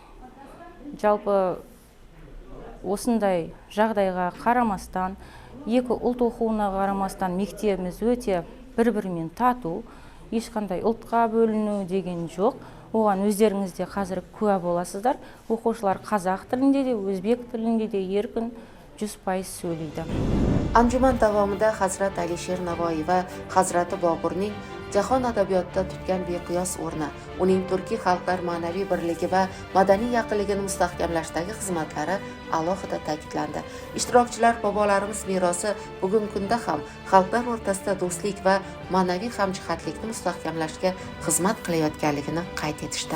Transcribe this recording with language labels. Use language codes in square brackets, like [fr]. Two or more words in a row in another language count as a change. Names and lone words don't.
[kk] Жалпы осындай жағдайға қарамастан, екі ұлт оқуына қарамастан мектебіміз өте бір-бірімен тату, ешқандай ұлтқа бөліну деген жоқ. Оған өздеріңізде қазір куә боласыздар. Оқушылар қазақ тілінде де, өзбек тілінде де еркін 100% сөйлейді. [uz] Anjuman davomida Hazrat Alisher Navoiy va Hazrati Boburning jahon adabiyotida tutgan beqiyos o'rni, uning turkiy xalqlar ma'naviy birligi va madaniy yaqinligini mustahkamlashdagi xizmatlari alohida ta'kidlandi. Ishtirokchilar bobolarimiz merosi bugungi kunda ham xalqlar o'rtasida do'stlik va ma'naviy hamjihatlikni mustahkamlashga xizmat qilayotganligini qayd etishdi.